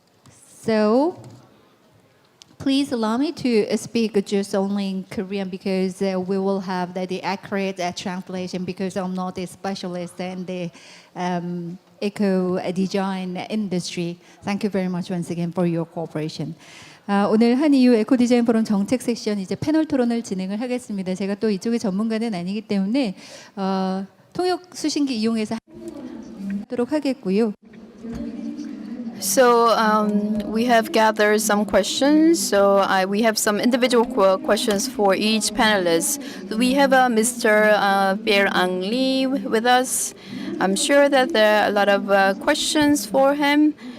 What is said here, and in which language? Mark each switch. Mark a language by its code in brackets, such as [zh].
[en] So please allow me to speak just only in Korean because we will have the accurate translation because I'm not a specialist in the eco-design industry. Thank you very much once again for your cooperation. [ko] 오늘 한 이후 에코디자인 포럼 정책 섹션 이제 패널 토론을 진행을 하겠습니다. 제가 또 이쪽의 전문가는 아니기 때문에 통역 수신기 이용해서 하도록 하겠고요. [en] So we have gathered some questions. So we have some individual questions for each panelist. We have Mr. Pierre Ang Lee with us. I'm sure that there are a lot of questions for him.